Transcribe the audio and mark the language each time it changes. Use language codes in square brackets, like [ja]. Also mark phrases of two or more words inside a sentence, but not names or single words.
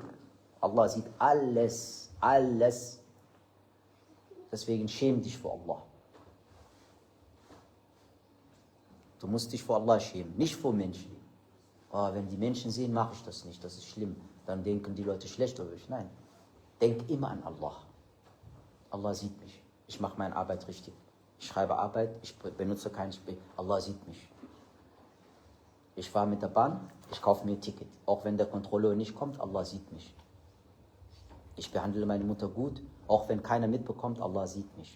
[de] Allah sieht alles. Alles. Deswegen schäm dich vor Allah. Du musst dich vor Allah schämen, nicht vor Menschen. Oh, wenn die Menschen sehen, mache ich das nicht, das ist schlimm. Dann denken die Leute schlecht über mich. Nein, denk immer an Allah. Allah sieht mich. Ich mache meine Arbeit richtig. Ich schreibe Arbeit, ich benutze kein Spiel. Allah sieht mich. Ich fahre mit der Bahn, ich kaufe mir ein Ticket. Auch wenn der Kontrolleur nicht kommt, Allah sieht mich. Ich behandle meine Mutter gut, auch wenn keiner mitbekommt, Allah sieht mich.